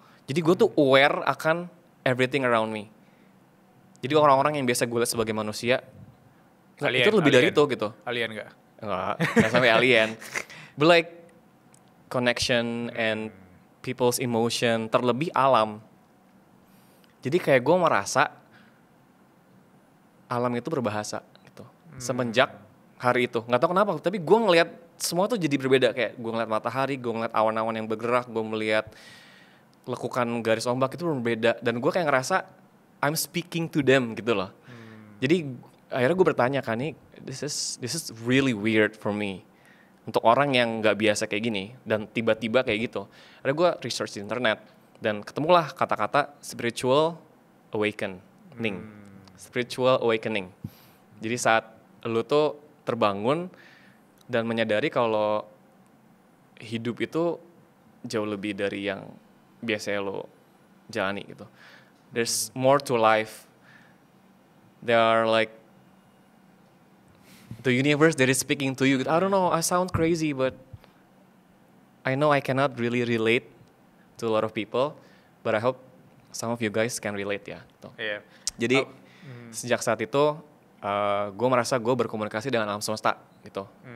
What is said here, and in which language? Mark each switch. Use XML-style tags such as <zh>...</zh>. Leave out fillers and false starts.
<id>Jadi gue tuh aware akan</id> <en>everything around me.</en> <id>Jadi orang-orang yang biasa gue lihat sebagai manusia, itu lebih dari itu gitu. Alien gak? Enggak sampai alien.</id> <en>But like connection and people's emotion,</en> <id>terlebih alam. Jadi kayak gue merasa alam itu berbahasa gitu. Semenjak hari itu, nggak tahu kenapa, tapi gue ngelihat semua tuh jadi berbeda. Kayak gue ngeliat matahari, gue ngeliat awan-awan yang bergerak, gue melihat lekukan garis ombak itu berbeda. Dan gue kayak ngerasa</id> <en>I'm speaking to them</en> <id>gitu loh. Jadi akhirnya gue bertanya kan, nih</id> <en>this is really weird for me.</en> <id>untuk orang yang nggak biasa kayak gini dan tiba-tiba kayak gitu. Ada gue research di internet dan ketemulah kata-kata spiritual awakening. Spiritual awakening. Jadi saat lu tuh terbangun dan menyadari kalau hidup itu jauh lebih dari yang biasanya lo jalani gitu.</id> <en>There's more to life. There are like the universe that is speaking to you. I don't know, I sound crazy, but I know I cannot really relate to a lot of people, but I hope some of you guys can relate ya.</en> <id>Gitu. Iya. Jadi sejak saat itu gue merasa gue berkomunikasi dengan alam semesta gitu.</id>